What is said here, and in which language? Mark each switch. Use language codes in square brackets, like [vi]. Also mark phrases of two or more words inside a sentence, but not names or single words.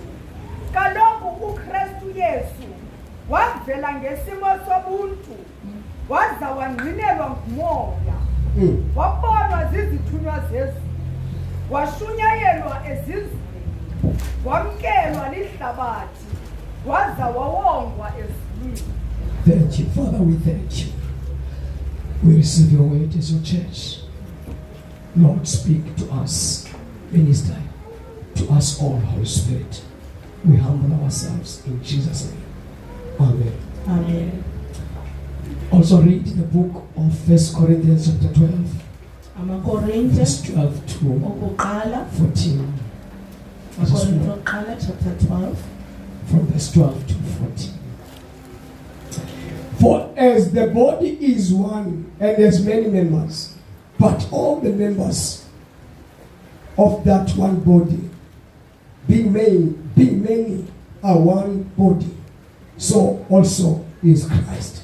[xh] Kaloku uKristu Yesu wavela ngesimo sobuntu, waza wangqinelwa ngumoya, wabonwa zizithunywa zezulu, washunyayelwa ezizweni, wamkelwa lihlabathi, waza wawongwa ezulwini. [en] Thank you, Father, we thank you. We receive your word as your church. Lord, speak to us in His time. To us all, Holy Spirit. We humble ourselves in Jesus' name. Amen. Amen. Also read the book of 1 Corinthians chapter 12, Amakorinte verse 12 to [xh] okuqala. [en] 14. [xh] Amakorinte okuqala chapter 12 [en] From verse 12 to 14. For as the body is one and has many members, but all the members of that one body, being many, are one body, so also is Christ.